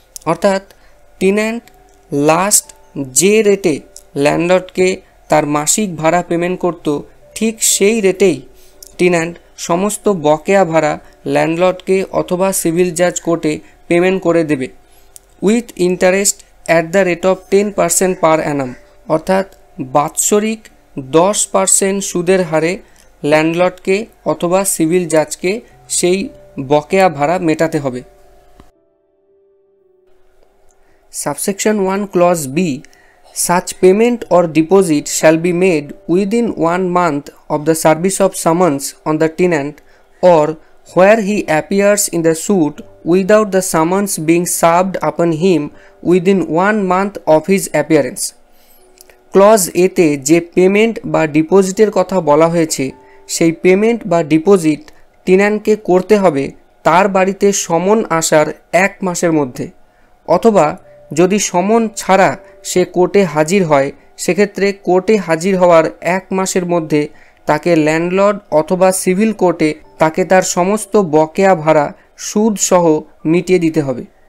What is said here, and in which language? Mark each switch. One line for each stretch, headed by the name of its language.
Bangla: অর্থাৎ tenant last যে রেটে ল্যান্ডলর্ডকে তার মাসিক ভাড়া পেমেন্ট করত, ঠিক সেই রেটেই টেন্যান্ট সমস্ত বকেয়া ভাড়া ল্যান্ডলর্ডকে অথবা সিভিল জাজ কোর্টে পেমেন্ট করে দেবে,
English: With interest at the rate of 10% per annum.
Bangla: অর্থাৎ বাৎসরিক 10% সুদের হারে ল্যান্ডলর্ডকে অথবা সিভিল জাজকে সেই বকেয়া ভাড়া মেটাতে হবে।
English: Subsection 1 clause B, such payment or deposit shall be made within 1 month of the service of summons on the tenant, or where he appears in the suit without the summons being served upon him within 1 month of his appearance.
Bangla: Clause এতে যে payment বা ডিপোজিটের কথা বলা হয়েছে সেই payment বা deposit টেন্যান্টকে করতে হবে তার বাড়িতে সমন আসার 1 মাসের মধ্যে, অথবা যদি সমন ছাড়া সে কোর্টে হাজির হয় সেক্ষেত্রে কোর্টে হাজির হওয়ার 1 মাসের মধ্যে তাকে ল্যান্ডলর্ড অথবা সিভিল কোর্টে তাকে তার সমস্ত বকেয়া ভাড়া সুদ সহ মিটিয়ে দিতে হবে।